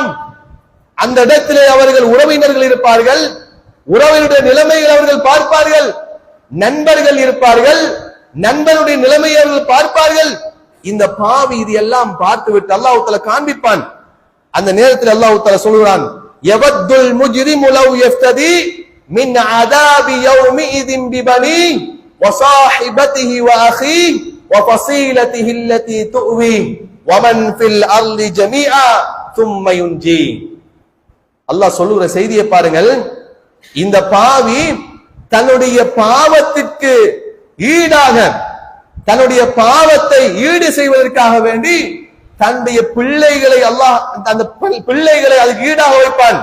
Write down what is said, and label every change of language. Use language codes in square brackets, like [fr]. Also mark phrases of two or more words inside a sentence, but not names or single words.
[ta] அந்த இடத்திலே அவர்கள் உறவினர்கள் இருப்பார்கள், உறவினுடைய நிலைமைகள் அவர்கள் பார்ப்பார்கள், நண்பர்கள் இருப்பார்கள், நண்பனுடைய நிலைமையை அவர்கள் பார்ப்பார்கள். இந்த பாவி இது எல்லாம் பார்த்துவிட்டு அல்லாஹ் தஆலா காண்பிப்பான். அந்த நேரத்தில் அல்லாஹ் தஆலா சொல்கிறான், [ar] يود المجرم لو يفتدي من عذاب يومئذ ببنيه وصاحبته واخيه وفصيلته التي تؤويه ومن في الارض جميعا ثم ينجي. [ta] அல்லாஹ் சொல்லுகிற செய்தியை பாருங்கள். இந்த பாவி தன்னுடைய பாவத்திற்கு ஈடாக, தன்னுடைய பாவத்தை ஈடு செய்வதற்காக வேண்டி தன்னுடைய பிள்ளைகளை அந்த பிள்ளைகளை அதுக்கு ஈடாக வைப்பான்.